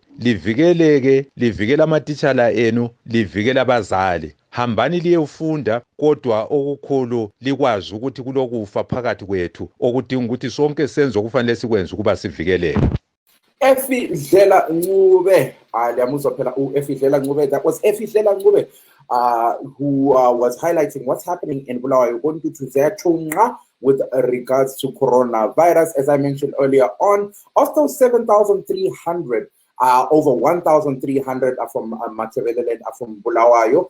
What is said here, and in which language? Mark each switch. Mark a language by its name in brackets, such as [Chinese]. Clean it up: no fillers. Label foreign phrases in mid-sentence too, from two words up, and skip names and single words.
[North Ndebele] Livikeleke, livikela amatitshala enu, livikela abazali. Hambani liyefunda, kodwa okukhulu likwazi ukuthi kulokufa phakathi kwethu okudinga ukuthi sonke senze okufanele sikwenze ukuba sivikeleke. Efidlela Ncube, liyamuzwa phela Efidlela Ncube. [English] That was Efidlela Ncube, who was highlighting what's happening in Bulawayo with regards to coronavirus. As I mentioned earlier on, of those 7,300, over 1,300 are from Matabeleland, are from Bulawayo.